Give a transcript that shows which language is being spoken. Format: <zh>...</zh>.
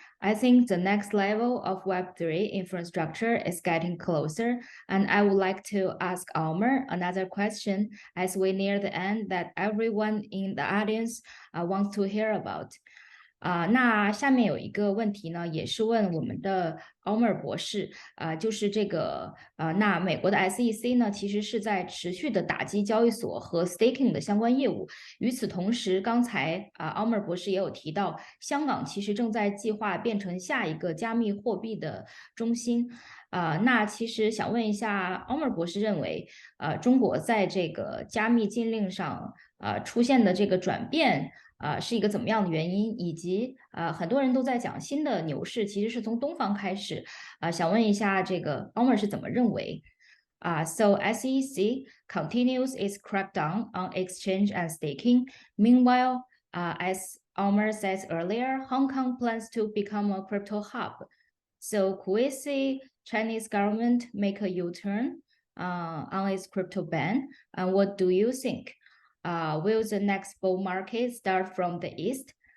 <en>I think the next level of Web3 infrastructure is getting closer, and I would like to ask Omer another question as we near the end that everyone in the audience wants to hear about.</en> <zh>那下面有一个问题呢，也是问我们的 Omer 博士，就是这个那美国的 SEC 呢，其实是在持续的打击交易所和 staking 的相关业务。与此同时，刚才Omer 博士也有提到，香港其实正在计划变成下一个加密货币的中心。那其实想问一下，Omer 博士认为，中国在这个加密禁令上出现的这个转变。是一个怎么样的原因，以及很多人都在讲新的牛市其实是从东方开始，想问一下这个 Omer 是怎么认为？</zh> <en>So SEC continues its crackdown on exchange and staking. Meanwhile, as Omer says earlier, Hong Kong plans to become a crypto hub. So could we see Chinese government make a U-turn on its crypto ban? And what do you think? Will the next bull market start from the east?</en>